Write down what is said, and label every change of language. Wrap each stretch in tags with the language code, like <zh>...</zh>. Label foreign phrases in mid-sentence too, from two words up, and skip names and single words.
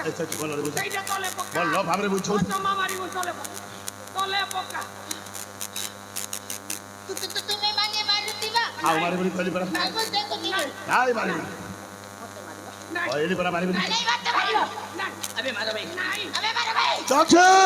<or>ଭଲରେ ବୁଝ ସେଇଟା ତଳେ ପକା ଭଲ ଭାବରେ ବୁଝ ଜମା ମାରିବୁ ତଳେ ପକା ତଳେ ପକା ତୁମେ ମାନେ ମାରୁଥିବା ଆଉ ମାରିବୁନି କହିଲି ପରା ତାକୁ ଦେଖୁଥିବ କାଇଁ ମାରିବୁନି ନାଇଁ କହିଲି ପରା ମାରିବୁନି ନାଇଁ ମତେ ମାରିବ ନାଇଁ</or> <hi>अबे मारो भाई</hi> <or>ନାଇଁ ଆମେ ମାର ଭାଇ ଚଛ</or>